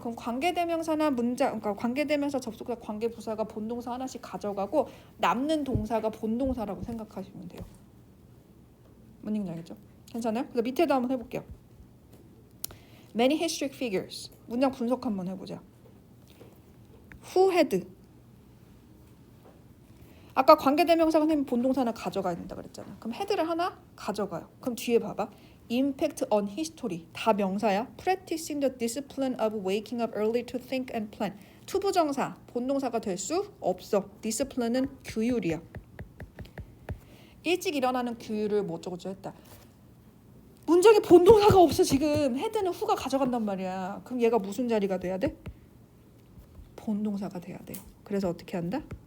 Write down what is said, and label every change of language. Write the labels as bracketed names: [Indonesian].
[Korean] 그럼 관계대명사나 그러니까 관계대명사 접속사 관계부사가 본동사 하나씩 가져가고 남는 동사가 본동사라고 생각하시면 돼요. 뭔 얘기인지 알겠죠? 괜찮아요? 그래서 밑에도 한번 해볼게요. [English] Many historic figures. [Korean] 문장 분석 한번 해보자. [English] Who had. [Korean] 아까 관계대명사가 선생님 본동사 하나 가져가야 된다 그랬잖아. 그럼 had를 하나 가져가요. 그럼 뒤에 봐봐. [English] Impact on history [Korean] 다 명사야. [English] Practicing the discipline of waking up early to think and plan. [Korean] 투부정사 본동사가 될 수 없어. Discipline은 규율이야. 일찍 일어나는 규율을 뭐 어쩌고저쩌고 했다. 문장에 본동사가 없어 지금. 헤드는 후가 가져간단 말이야. 그럼 얘가 무슨 자리가 돼야 돼? 본동사가 돼야 돼요. 그래서 어떻게 한다?